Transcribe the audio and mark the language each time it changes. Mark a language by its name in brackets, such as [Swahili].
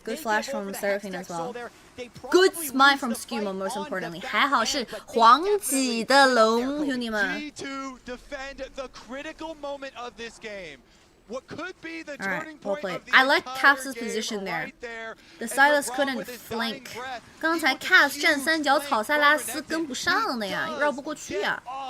[English] Good flash from Seraphine as well. Good smite from Skuma, most importantly. [Chinese] 还好是黄几的龙，兄弟们。 [English] G2 defend the critical moment of this game. What could be the Alright, well played. I like Caps' position there. The Silas couldn't flank. [Chinese] 刚才 Caps 站三角草，塞拉斯跟不上的呀，绕不过去呀。